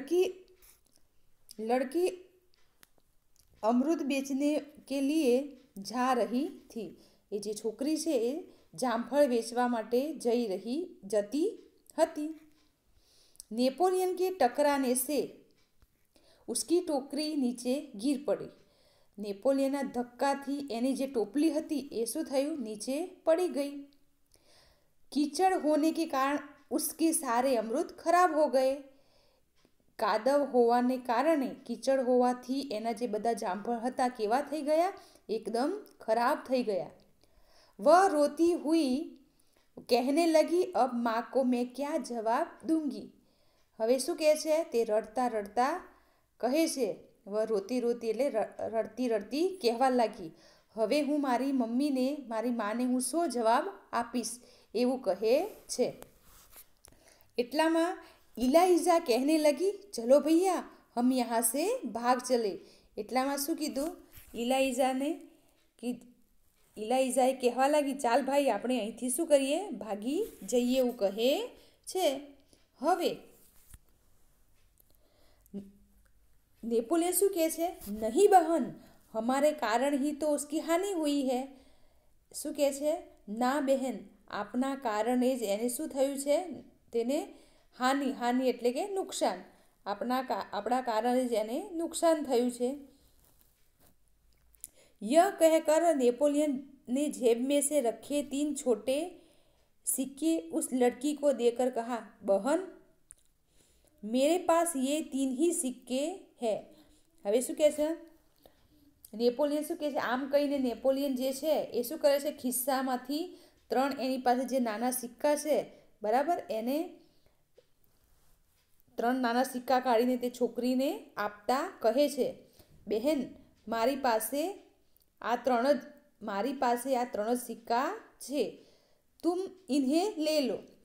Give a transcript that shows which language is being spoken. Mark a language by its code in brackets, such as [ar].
[hi] लड़की अमरूद बेचने के लिए जा रही थी. [gu] એ જે છોકરી છે એ જામફળ વેચવા માટે જતી હતી. [hi] नेपोलियन के टकराने से उसकी टोकरी नीचे गिर पड़ी. [gu] નેપોલિયનના ધક્કાથી એની જે ટોપલી હતી એ શું થયું, નીચે પડી ગઈ. [hi] कीचड़ होने के कारण उसके सारे अमरूद खराब हो गए. [gu] કાદવ હોવાને કારણે, કીચડ હોવાથી એના જે બધા જામફળ હતા કેવા થઈ ગયા, એકદમ ખરાબ થઈ ગયા. [hi] वह रोती हुई कहने लगी अब माँ को मैं क्या जवाब दूंगी. [gu] હવે શું કહે છે, તે રડતા રડતા કહે છે. [hi] વહ રોતી [gu] એટલે રડતી કહેવા લાગી, હવે હું મારી માને હું શું જવાબ આપીશ, એવું કહે છે. એટલામાં [hi] इलाइजा कहने लगी चलो भैया हम यहाँ से भाग चले. [gu] એટલામાં શું કીધું, ઇલાઇઝાએ કહેવા લાગી ચાલ ભાઈ આપણે અહીંથી શું કરીએ, ભાગી જઈએ, એવું કહે છે. હવે [hi] नेपोलियन [gu] શું કહે છે, [hi] નહીં બહન हमारे कारण ही तो उसकी हानि हुई है. [gu] શું કહે છે, ના બહેન આપના કારણે જ એને શું થયું છે, તેને હાનિ એટલે કે નુકસાન, આપણા કારણે જ એને નુકસાન થયું છે. [hi] यह कहकर नेपोलियन ने जेब में से रखे 3 छोटे सिक्के उस लड़की को देकर कहा बहन मेरे पास ये 3 ही सिक्के है. [gu] હવે શું કહે છે, નેપોલિયન શું કહે છે, આમ કહીને નેપોલિયન જે છે એ શું કરે છે, ખિસ્સામાંથી 3 એની પાસે જે નાના સિક્કા છે બરાબર, એને 3 નાના સિક્કા કાઢીને તે છોકરીને આપતા કહે છે, બહેન મારી પાસે આ 3 જ સિક્કા છે, [hi] तुम इन्हें ले लो.